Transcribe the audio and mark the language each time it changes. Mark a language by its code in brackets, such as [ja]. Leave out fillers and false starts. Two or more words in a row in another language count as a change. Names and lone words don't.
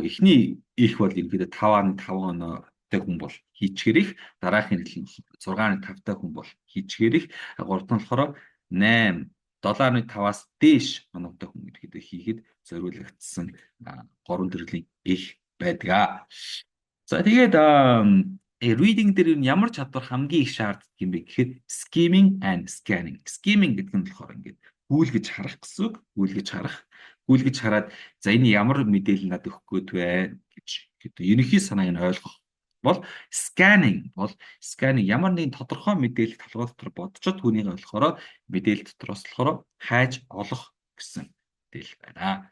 [mn] Эхний их бол ерөнхийдөө 5.5 оноотой хүн бол хийчихэр их, дараагийн нь 6.5 хүн бол хийчихэр их, гурав нь болохоор 8 7.5-аас дээш оноотой хүн ерөнхийдөө хийхэд зориулагдсан гурван төрлийн их байдаг. За тэгээд reading дээр ямар чадвар хамгийн их шаарддаг юм бэ гэхээр [en] skimming and scanning. [mn] Skimming гэдэг нь болохоор ингээд гүйлгэж харах гэсэн үг. Гүйлгэж хараад за энэ ямар мэдээлэл надад өгөх гээд вэ гэж ерөнхий санааг нь ойлгох бол scanning ямар нэгэн тодорхой мэдээлэл толгой дотор бодцоод түүнийг болохоор мэдээлэл дотроос болохоор хайж олох гэсэн мэдээлэл байна.